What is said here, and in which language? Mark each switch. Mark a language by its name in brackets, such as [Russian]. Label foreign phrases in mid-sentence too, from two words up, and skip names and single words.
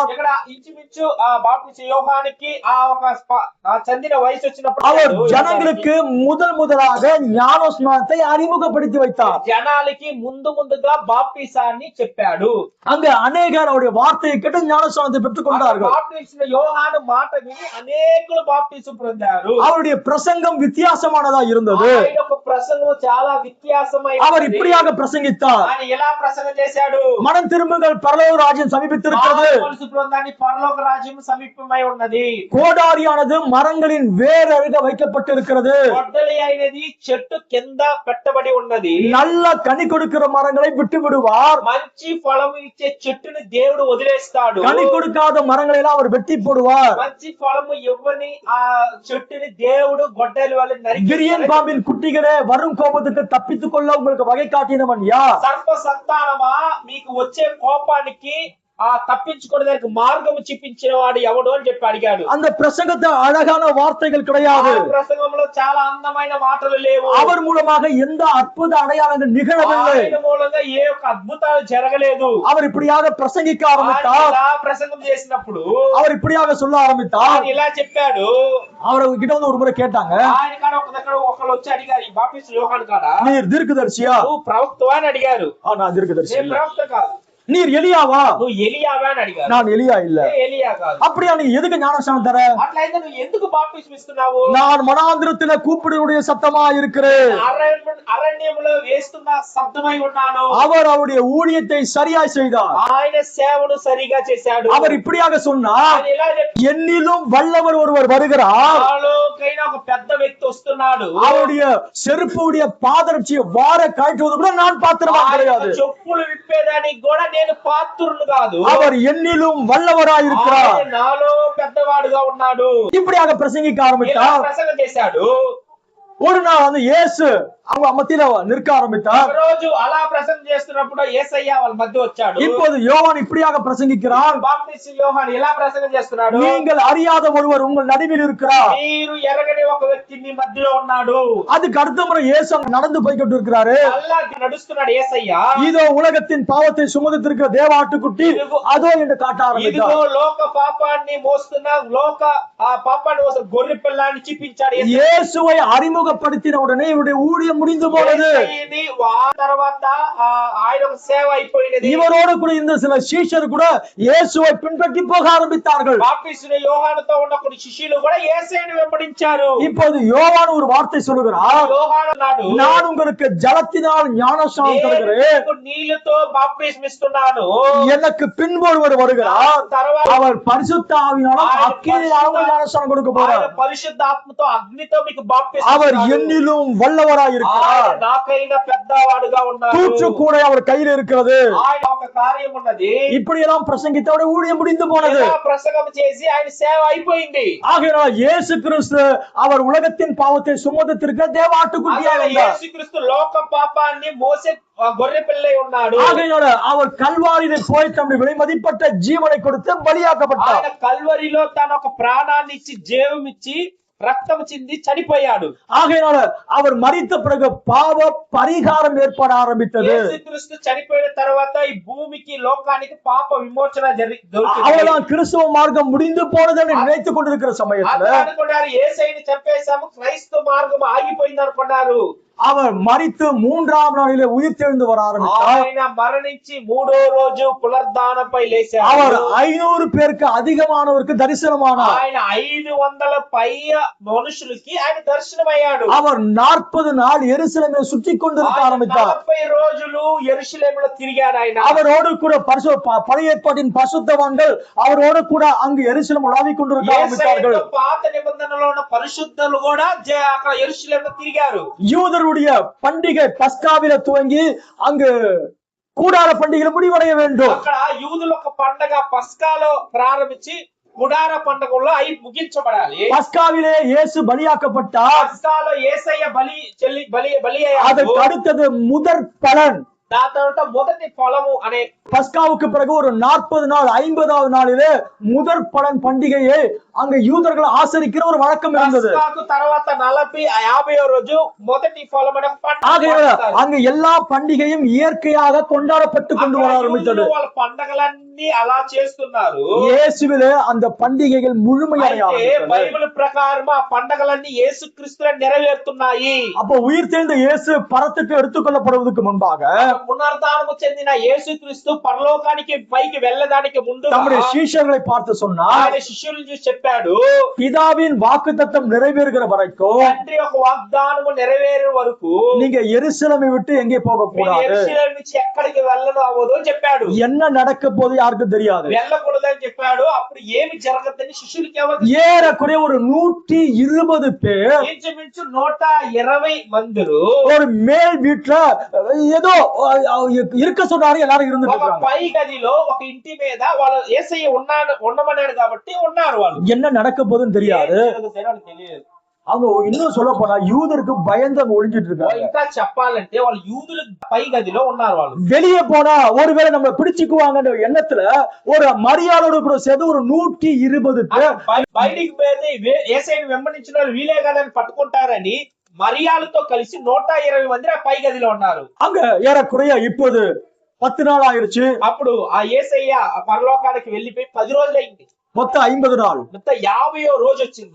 [Telugu] ఇక్కడ ఇంచుమించు ఆ బాప్తిస్మ యోహానికి ఆ ఒక చందిన వయసు వచ్చినప్పుడు [Tamil] அவர் ஜனங்களுக்கு முதலாக ஞான ஸ்நானத்தை அறிமுகப்படுத்தி வைத்தார். [Telugu] జనాలకి ముందుగా బాప్తిసాన్ని చెప్పాడు. [Tamil] அங்க அநேகர் அவருடைய வார்த்தையை கேட்டு ஞான ஸ்நானத்தை பெற்றுக் கொண்டார்கள். [Telugu] బాప్తిస్మ యోహాను మాట విని అనేకులు బాప్తిసం పొందారు. [Tamil] அவருடைய பிரசங்கம் வித்தியாசமானதா இருந்தது. [Telugu] ఆయన ఒక ప్రసంగం చాలా వ్యత్యాసమైనది. [Tamil] அவர் இப்படியாக பிரசங்கித்தார், [Telugu] ఆయన ఎలా ప్రసంగం చేశాడు? [Tamil] மனம் திரும்புங்கள், பரலோக ராஜ்யம் சமீபித்திருக்கிறது. [Telugu] పరలోక రాజ్యం సమీపమై ఉన్నది. [Tamil] கோடாரியானது மரங்களின் வேர் அருக வைக்கப்பட்டிருக்கிறது. [Telugu] గొడ్డలి అయినది చెట్టు కింద పెట్టబడి ఉన్నది. [Tamil] நல்ல கனி கொடுக்கிற மரங்களை விட்டு விடுவார். [Telugu] మంచి ఫలము ఇచ్చే చెట్టుని దేవుడు వదిలేస్తాడు. [Tamil] கனி கொடுக்காத மரங்களை எல்லாம் அவர் வெட்டி போடுவார். [Telugu] మంచి ఫలము ఇవ్వని ఆ చెట్టుని దేవుడు గొడ్డలి వల్ల [Tamil] விரியன் [Telugu] నరికి [Tamil] பாம்பின் குட்டிகளே, வரும் கோபத்துக்கு தப்பித்துக் கொள்ள உங்களுக்கு வகை காட்டினவன் யார்? [Telugu] సర్ప సంతానమా మీకు వచ్చే కోపానికి తప్పించుకోవడానికి మార్గము చూపించిన వాడు ఎవడు అని చెప్పి అడిగాడు. [Tamil] அந்த பிரசங்கத்தை அழகான வார்த்தைகள் கிடையாது. [Telugu] ప్రసంగంలో చాలా అందమైన మాటలు లేవు. [Tamil] அவர் மூலமாக எந்த அற்புத அடையாளங்கள் நிகழவில்லை. [Telugu] ఆయన మూలంగా ఏ ఒక్క అద్భుతాలు జరగలేదు. [Tamil] அவர் இப்படியாக பிரசங்கிக்க ஆரம்பித்தார். [Telugu] ప్రసంగం చేసినప్పుడు [Tamil] அவர் இப்படியாக சொல்ல ஆரம்பித்தார். [Telugu] ఆయన ఇలా చెప్పాడు. [Tamil] அவர்கிட்ட வந்து ஒரு முறை கேட்டாங்க, [Telugu] ఆయన కాడ ఒక దగ్గర ఒకళ్ళు వచ్చి అడిగారు, ఈ బాప్తిస్మ యోహాను కాడ [Tamil] நீர் தீர்க்கதரிசியா? [Telugu] నువ్వు ప్రవక్తవా అని అడిగారు. [Tamil] நான் தீர்க்கதரிசி [Telugu] నేను [Tamil] இல்ல. [Telugu] ప్రవక్త కాదు. [Tamil] நீர் எலியாவா? [Telugu] నువ్వు ఎలియావా అని అడిగారు. [Tamil] நான் எலியா இல்ல. [Telugu] ఎలియా కాదు. [Tamil] அப்படியா நீ எதுக்கு ஞானஸ்நானம் தர? [Telugu] అట్లయితే నువ్వు ఎందుకు బాప్తిస్మం ఇస్తున్నావు? [Tamil] நான் மனாந்திரத்தில கூப்பிடுடைய சத்தமா இருக்கிறேன். [Telugu] అరణ్యములో వేస్తున్న శబ్దమై ఉన్నాను. [Tamil] அவர் அவருடைய ஊழியத்தை சரியாய் செய்தார். [Telugu] ఆయన సేవను సరిగా చేశాడు. [Tamil] அவர் இப்படியாக சொன்னார், என்னிலும் வல்லவர் ஒருவர் வருகிறார், [Telugu] నాలోకైనా ఒక పెద్ద వ్యక్తి వస్తున్నాడు, [Tamil] அவருடைய செருப்புடைய பாதரட்சியை வார காட்டுவது கூட நான் பாத்திரமா கிடையாது, [Telugu] చెప్పులు విప్పేదానికి కూడా నేను పాత్రుడు కాదు, [Tamil] அவர் என்னிலும் வல்லவராய் இருக்கிறார், [Telugu] నాలో పెద్దవాడుగా ఉన్నాడు. [Tamil] இப்படியாக பிரசங்கிக்க ஆரம்பித்தார். [Telugu] ప్రసంగం చేశాడు. [Tamil] ஒரு நாள் வந்து இயேசு அவங்க மத்தியில நிற்க ஆரம்பித்தார். [Telugu] రోజు అలా ప్రసంగం చేస్తున్నప్పుడు యేసయ్య వాళ్ళ మధ్య వచ్చాడు. [Tamil] இப்போது யோவான் இப்படியாக பிரசங்கிக்கிறார். [Telugu] బాప్తిస్మ యోహాను ఎలా ప్రసంగం చేస్తున్నాడు? [Tamil] நீங்கள் அறியாத ஒருவர் உங்கள் நடுவில் இருக்கிறார், [Telugu] మీరు ఎరగని ఒక వ్యక్తి మీ మధ్యలో ఉన్నాడు. [Tamil] அதுக்கு அடுத்த முறை இயேசு அங்க நடந்து போய்கிட்டு இருக்கிறாரு. [Telugu] అలా నడుస్తున్నాడు యేసయ్య. [Tamil] இதோ உலகத்தின் பாவத்தை சுமந்திருக்கிற தேவ ஆட்டுக்குட்டி அதோ என்று காட்ட ஆரம்பித்தார். [Telugu] ఇదిగో లోక పాపాన్ని మోస్తున్న లోక పాపాన్ని మోస్తున్న గొర్రె పిల్లాన్ని చూపించాడు. [Tamil] இயேசுவை அறிமுகப்படுத்தின உடனே இவருடைய ஊழியம் முடிந்து போனது. [Telugu] తర్వాత ఆయన సేవ అయిపోయినది. [Tamil] இவரோடு கூட இந்த சில சீஷர் கூட இயேசுவை பின்பற்றி போக ஆரம்பித்தார்கள். [Telugu] బాప్తిస్మ యోహానుతో ఉన్న కొన్ని శిష్యులు కూడా యేసయ్యను వెంబడించారు. [Tamil] இப்போது யோவான் ஒரு வார்த்தை சொல்லுகிறார், [Telugu] యోహాను అన్నాడు, [Tamil] நான் உங்களுக்கு ஜலத்தினால் ஞானஸ்நானம் தருகிறேன், [Telugu] నీళ్లతో బాప్తిస్మ ఇస్తున్నాను, [Tamil] எனக்கு பின்பு ஒருவர் வருகிறார், அவர் பரிசுத்த ஆவியினாலும் அக்கினியாலும் ஞானஸ்நானம் கொடுக்க போறார், [Telugu] పరిశుద్ధాత్మతో అగ్నితో మీకు బాప్తిస్మ [Tamil] அவர் என்னிலும் வல்லவராய் இருக்கிறார், [Telugu] నాకైనా పెద్దవాడుగా ఉన్నాడు, [Tamil] தூற்று கூட அவர் கையில் இருக்கிறது. [Telugu] ఆయన ఒక కార్యం ఉన్నది. [Tamil] இப்படி எல்லாம் பிரசங்கித்தோட ஊழியம் முடிந்து போனது. [Telugu] ప్రసంగం చేసి ఆయన సేవ అయిపోయింది. [Tamil] ஆகையால் இயேசு கிறிஸ்து அவர் உலகத்தின் பாவத்தை சுமந்திருக்கிற தேவ ஆட்டுக்குட்டியாக இருந்தார். [Telugu] యేసుక్రీస్తు లోక పాపాన్ని మోసే గొర్రె పిల్లై ఉన్నాడు. [Tamil] ஆகையால் அவர் கல்வாரியிலே போய் தம்முடைய விலைமதிப்பட்ட ஜீவனை கொடுத்து பலியாக்கப்பட்டார். [Telugu] ఆయన కల్వరిలో తన ఒక ప్రాణాన్ని ఇచ్చి జీవం ఇచ్చి రక్తం చింది చనిపోయాడు. [Tamil] ஆகையால் அவர் மரித்த பிறகு பாவ பரிகாரம் ஏற்பட ஆரம்பித்தது. [Telugu] యేసుక్రీస్తు చనిపోయిన తర్వాత ఈ భూమికి లోకానికి పాప విమోచన దొరికింది. [Tamil] அவர்தான் கிறிஸ்துவ மார்க்கம் முடிந்து போனது என்று நினைத்துக் கொண்டிருக்கிற சமயத்துல [Telugu] అనుకున్నారు యేసయ్యని చంపేశాము, క్రైస్తవ మార్గం ఆగిపోయింది అనుకున్నారు. [Tamil] அவர் மரித்து 3ஆம் நாளிலே உயிர்த்தெழுந்து வர ஆரம்பித்தார். [Telugu] ఆయన మరణించి 3వ రోజు పునరుద్ధానంపై లేచాడు. [Tamil] அவர் 500 பேருக்கு அதிகமானவருக்கு தரிசனமானார். [Telugu] ఆయన 500 పై మనుషులకి ఆయన దర్శనమయ్యాడు. [Tamil] அவர் 40 நாள் எருசலேமை சுற்றி கொண்டிருக்க ஆரம்பித்தார். [Telugu] 40 రోజులు యెరూషలేములో తిరిగాడు ఆయన. [Tamil] அவரோடு கூட பழைய ஏற்பாட்டின் பரிசுத்தவான்கள் அவரோடு கூட அங்கு எருசலேம் உலாவிக் கொண்டிருக்க ஆரம்பித்தார்கள். [Telugu] పాత నిబంధనలో ఉన్న పరిశుద్ధులు కూడా అక్కడ యెరూషలేములో తిరిగారు. [Tamil] யூதருடைய பண்டிகை பஸ்காவில துவங்கி அங்கு கூடார பண்டிகை முடிவடைய வேண்டும். [Telugu] అక్కడ యూదుల ఒక పండగ పస్కాలో ప్రారంభించి గుడార పండగలో అయి ముగించబడాలి. [Tamil] பஸ்காவிலே இயேசு பலியாக்கப்பட்டார். [Telugu] పస్కాలో యేసయ్య బలి అయ్యాడు. [Tamil] அதற்கு அடுத்தது முதற் பலன். [Telugu] దాని తర్వాత మొదటి ఫలము అనే [Tamil] பஸ்காவுக்கு பிறகு ஒரு 40 நாள் 50வது நாளிலே முதற் பலன் பண்டிகையை அங்க யூதர்கள் ஆசரிக்கிற ஒரு வழக்கம் இருந்தது. [Telugu] పస్కాకు తర్వాత 40 50వ రోజు మొదటి ఫలం అనే [Tamil] ஆகையால அங்க எல்லா பண்டிகையும் இயற்கையாக கொண்டாடப்பட்டு கொண்டு வர ஆரம்பித்தது. [Telugu] వాళ్ళ పండగలన్నీ అలా చేస్తున్నారు. [Tamil] இயேசுவிலே அந்த பண்டிகைகள் முழுமையாக [Telugu] బైబిల్ ప్రకారం ఆ పండగలన్నీ యేసుక్రీస్తులో నెరవేరుతున్నాయి. [Tamil] அப்போ உயிர்த்தெழுந்த இயேசு பரத்துக்கு எடுத்துக்கொள்ளப்படுவதற்கு முன்பாக [Telugu] పునరుద్ధానము చెందిన యేసుక్రీస్తు పరలోకానికి పైకి వెళ్ళడానికి ముందు [Tamil] நம்முடைய சீஷர்களை பார்த்து சொன்னார், [Telugu] ఆయన శిష్యులను చూసి చెప్పాడు, [Tamil] பிதாவின் வாக்குத்தத்தம் நிறைவேறுகிற வரைக்கும் [Telugu] తండ్రి యొక్క వాగ్దానము నెరవేరే వరకు [Tamil] நீங்க எருசலேமை விட்டு எங்கே போக கூடாது, [Telugu] యెరూషలేము నుంచి ఎక్కడికి వెళ్ళను అవ్వదు అని చెప్పాడు. [Tamil] என்ன நடக்க போது யாருக்கும் தெரியாது, [Telugu] వెళ్ళకూడదని చెప్పాడు. అప్పుడు ఏమి జరగదని శిష్యులకి ఎవరు [Tamil] ஏறக்குறைய ஒரு 120 பேர் [Telugu] ఇంచుమించు 120 మందిరు [Tamil] ஒரு மேல் வீட்டுல ஏதோ இருக்க சொன்னாரு, எல்லாரும் இருந்துட்டு [Telugu] ఒక [Tamil] இருக்காங்க. [Telugu] పై గదిలో ఒక ఇంటి మీద వాళ్ళు యేసయ్య ఉండమన్నాడు కాబట్టి ఉన్నారు. వాళ్ళు [Tamil] என்ன நடக்க போதுன்னு தெரியாது. [Telugu] తెలియదు. [Tamil] அவங்க இன்னும் சொல்ல போனா யூதருக்கு பயந்து அங்க ஒளிஞ்சிட்டு இருக்காங்க. [Telugu] ఇంకా చెప్పాలంటే వాళ్ళు యూదుల పై గదిలో ఉన్నారు. వాళ్ళు [Tamil] வெளியே போனா ஒருவேளை நம்ம பிடிச்சுக்குவாங்கன்ற எண்ணத்துல ஒரு மரியாதையோட கூட சேர்ந்து ஒரு 120 பேர் [Telugu] బయటికి పోతే యేసయ్యను వెంబడించిన వాళ్ళు వీలే కదని పట్టుకుంటారని మరియాలతో కలిసి 120 మంది ఆ పై గదిలో ఉన్నారు. [Tamil] அங்க ஏறக்குறைய இப்போது 10 நாள் ஆயிருச்சு. [Telugu] అప్పుడు ఆ యేసయ్య పరలోకానికి వెళ్ళిపోయి 10 రోజులైంది. [Tamil] மொத்தம் 50 நாள். [Telugu] మొత్తం 50వ రోజు వచ్చింది.